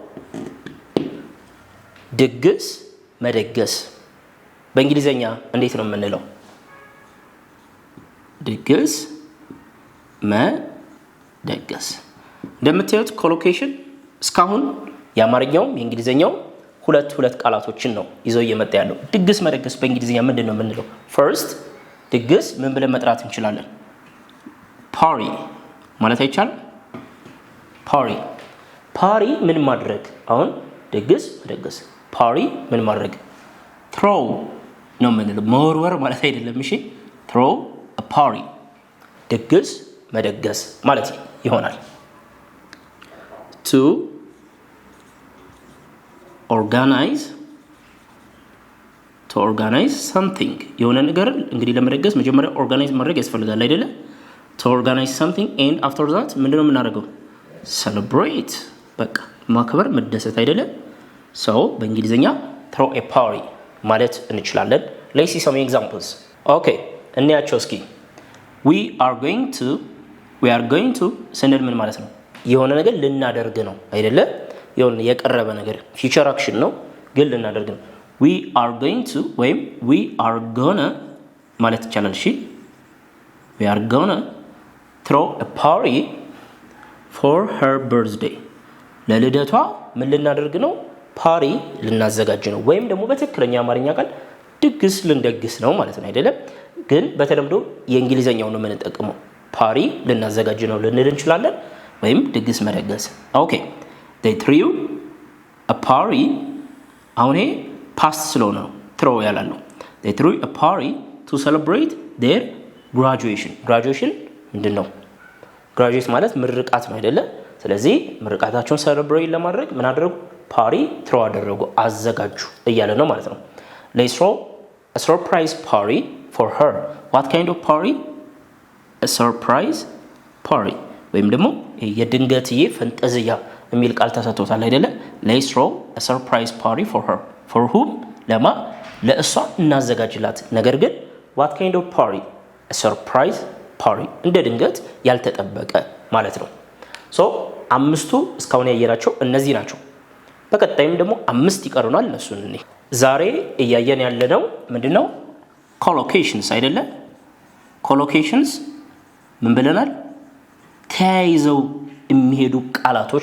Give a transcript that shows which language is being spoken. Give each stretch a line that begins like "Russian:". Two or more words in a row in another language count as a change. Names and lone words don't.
Amharic: ድግስ መደገስ በእንግሊዘኛ እንዴት ነው የምንለው ድግስ መደገስ እንደምታዩት ኮሎኬሽን እስካሁን የአማርኛው የእንግሊዘኛው ሁለት ቃላቶችን ነው ይዘው እየመጣ ያለው ድግስ መደገስ በእንግሊዘኛ ምንድነው የምንለው first ድግስ ምን ብለን መጥራት እንችላለን party ማለት አይቻልም party ምን ማድረግ አሁን ድግስ መደገስ party ምን ማድረግ throw ነው የምንለው መወርወር ማለት አይደለም እሺ
English: throw a party
Amharic: ድግስ መደገስ ማለት ይሆናል
English: to organize something
Amharic: የሆነ ነገር እንግዲህ ለመደገስ መጀመሪያ ኦርጋናይዝ ማድረግ ያስፈልጋል አይደለ
English: to organize something and after that
Amharic: ምንድነው የምናደርገው celebrate በቃ ማክበር መደሰት አይደለ so በእንግሊዘኛ
English: throw a party
Amharic: ማለት እንችላለን
English: let's see some examples okay
Amharic: እንያቸው እስኪ
English: we are going to
Amharic: ስንል ምን ማለት ነው የሆነ ነገር ልናደርግ ነው አይደለ የሆነ የቀረበ ነገር
English: future action
Amharic: ነው ግን ልናደርግ ነው
English: we are going to
Amharic: ወይም
English: we are gonna
Amharic: ማለት ይቻላል እሺ
English: we are gonna throw a party for her birthday
Amharic: ለልደቷ ምን ልናደርግ ነው ፓሪ ልናዘጋጅ ነው ወይም ደግሞ በትክክለኛ አማርኛ ቃል ድግስ ልንደግስ ነው ማለት ነው አይደለም ግን በተለምዶ የእንግሊዘኛው ነው የምንጠቀመው ፓሪ ልናዘጋጅ ነው ልንል እንችላለን ወይም ድግስ መደገስ ኦኬ
English: they threw a party
Amharic: አሁን ይሄ past ስለሆነ ነው throw ያላለው
English: they threw a party to celebrate their graduation
Amharic: ምንድነው graduate ማለት ምርቃት ነው አይደለ ስለዚህ ምርቃታቸውን celebrate ለማድረግ ምን አደረጉ ፓሪ throw አደረጉ አዘጋጁ እያለ ነው ማለት ነው
English: they throw a surprise party for her what kind of party a surprise party
Amharic: ወይም ደግሞ የድንገትዬ ፈንጠዝያ የሚል ቃል ተሰጥቶታል አይደለ
English: let's throw a surprise party for her for whom
Amharic: ለማ ለእሷ እናዘጋጅላት ነገር ግን
English: what kind of party a surprise party
Amharic: እንደ ድንገት ያልተጠበቀ ማለት ነው so አምስቱ እስካሁን ያየናቸው እነዚህ ናቸው በቀጣይም ደግሞ 5 ይቀሩናል እነሱን እኔ ዛሬ እያየን ያለነው ምንድነው ኮሎኬሽንስ አይደለ ኮሎኬሽንስ ምን ብለናል ተያይዘው የሚሄዱ ቃላቶች